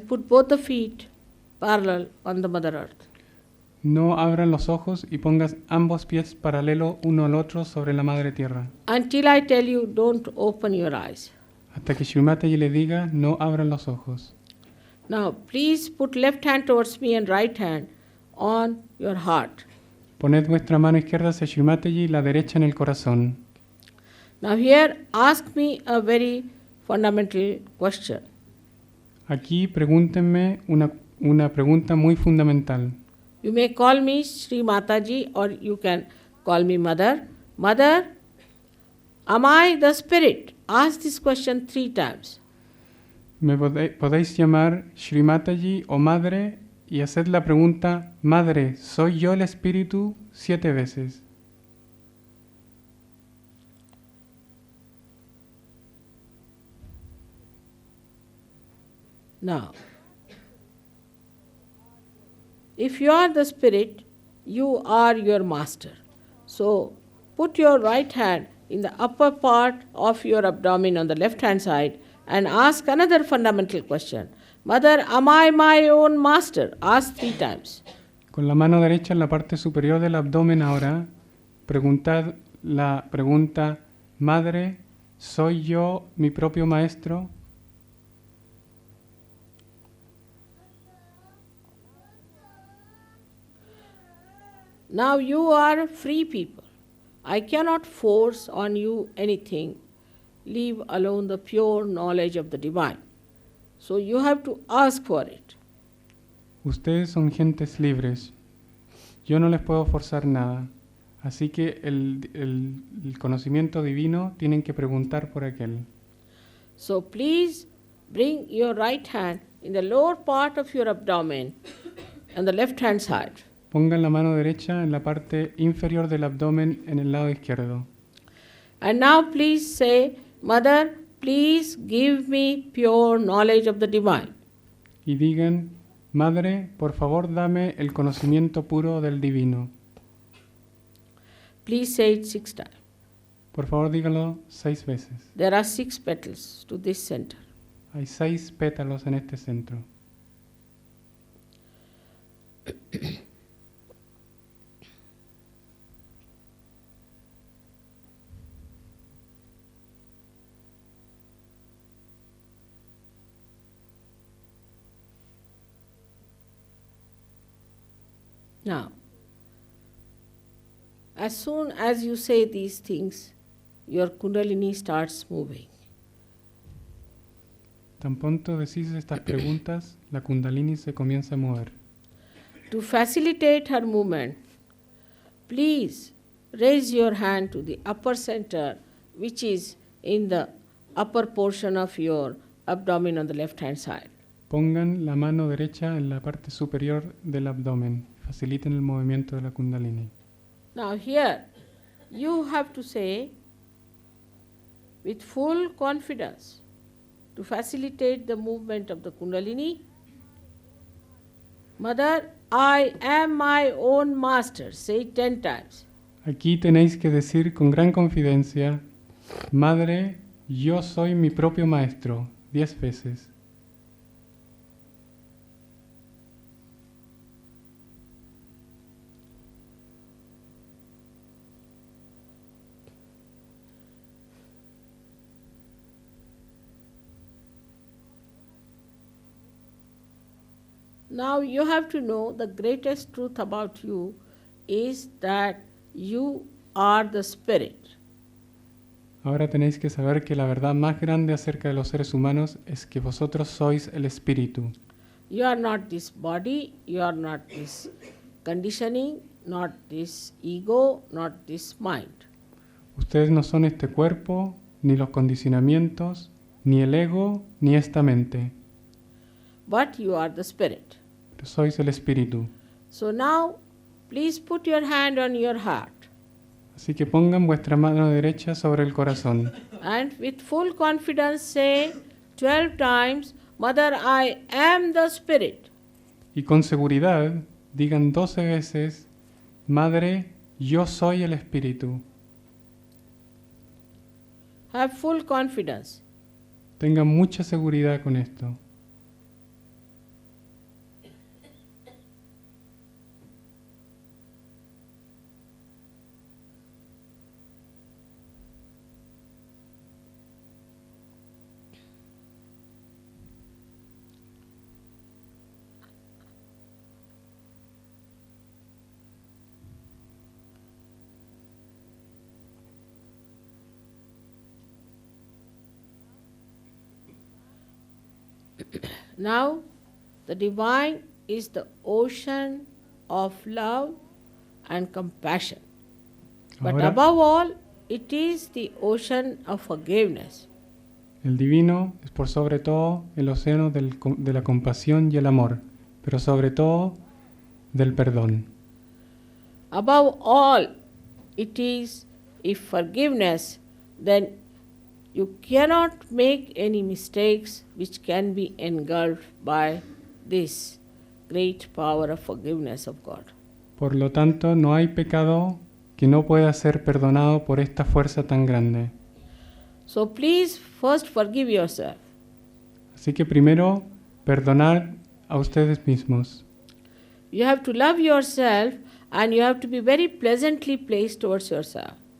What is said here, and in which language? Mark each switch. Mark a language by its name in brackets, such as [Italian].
[English] Put both the feet parallel on the Mother Earth. [Spanish] No abran los ojos y pongas ambos pies paralelos uno al otro sobre la Madre Tierra. [English] Until I tell you, don't open your eyes. [Spanish] Hasta que Shri Mataji le diga, no abran los ojos. [English] Now, please put left hand towards me and right hand on your heart. [Spanish] Poned vuestra mano izquierda hacia Shri Mataji y la derecha en el corazón. [English] Now, here, ask me a very fundamental question. [Spanish] Aquí pregúntenme una pregunta muy fundamental. [English] You may call me Sri Mataji or you can call me Mother. Mother, am I the spirit? Ask this question 3 times. [Spanish] Me podéis llamar Shri Mataji o Madre y haced la pregunta, Madre, ¿soy yo el Espíritu? 7 veces. [English] Now, if you are the spirit, you are your master. So, put your right hand in the upper part of your abdomen on the left hand side and ask another fundamental question. Mother, am I my own master? Ask 3 times. [Spanish] Con la mano derecha en la parte superior del abdomen ahora, preguntad la pregunta, Madre, ¿soy yo mi propio maestro? [English] Now you are free people. I cannot force on you anything. Leave alone the pure knowledge of the divine. So you have to ask for it. [Spanish] Ustedes son gentes libres. Yo no les puedo forzar nada. Así que el conocimiento divino tienen que preguntar por aquel. [English] So please bring your right hand in the lower part of your abdomen on the left hand side. [Spanish] Pongan la mano derecha en la parte inferior del abdomen en el lado izquierdo. [English] And now please say, Mother, please give me pure knowledge of the divine. [Spanish] Y digan, Madre, por favor dame el conocimiento puro del divino. [English] Please say it 6 times. [Spanish] Por favor díganlo 6 veces. [English] There are 6 petals to this center. [Spanish] Hay 6 pétalos en este centro. [English] Now, as soon as you say these things, your Kundalini starts moving. [Spanish] Tan pronto decís estas preguntas, la Kundalini se comienza a mover. [English] To facilitate her movement, please raise your hand to the upper center, which is in the upper portion of your abdomen on the left hand side. [Spanish] Pongan la mano derecha en la parte superior del abdomen. Faciliten el movimiento de la Kundalini. [English] Now here, you have to say with full confidence to facilitate the movement of the Kundalini, Mother, I am my own master. Say it 10 times. [Spanish] Aquí tenéis que decir con gran confidencia, Madre, yo soy mi propio maestro. 10 veces. [English] Now you have to know the greatest truth about you is that you are the spirit. [Spanish] Ahora tenéis que saber que la verdad más grande acerca de los seres humanos es que vosotros sois el espíritu. [English] You are not this body, you are not this conditioning, not this ego, not this mind. [Spanish] Ustedes no son este cuerpo, ni los condicionamientos, ni el ego, ni esta mente. [English] But you are the spirit. [Spanish] Pero sois el espíritu. [English] So now, please put your hand on your heart. [Spanish] Así que pongan vuestra mano derecha sobre el corazón. [English] And with full confidence say 12 times, Mother, I am the spirit. [Spanish] Y con seguridad digan 12 veces, Madre, yo soy el espíritu. [English] Have full confidence. [Spanish] Tengan mucha seguridad con esto. [English] Now, the divine is the ocean of love and compassion. But [Spanish] Ahora, [English] above all, it is the ocean of forgiveness. [Spanish] el divino es por sobre todo el océano de la compasión y el amor, pero sobre todo del perdón. [English] Above all, it is if forgiveness, then you cannot make any mistakes which can be engulfed by this great power of forgiveness of God. [Spanish] Por lo tanto, no hay pecado que no pueda ser perdonado por esta fuerza tan grande. [English] So please first forgive yourself. [Spanish] Así que primero, perdonar a ustedes mismos. [English] You have to love yourself and you have to be very pleasantly placed towards yourself.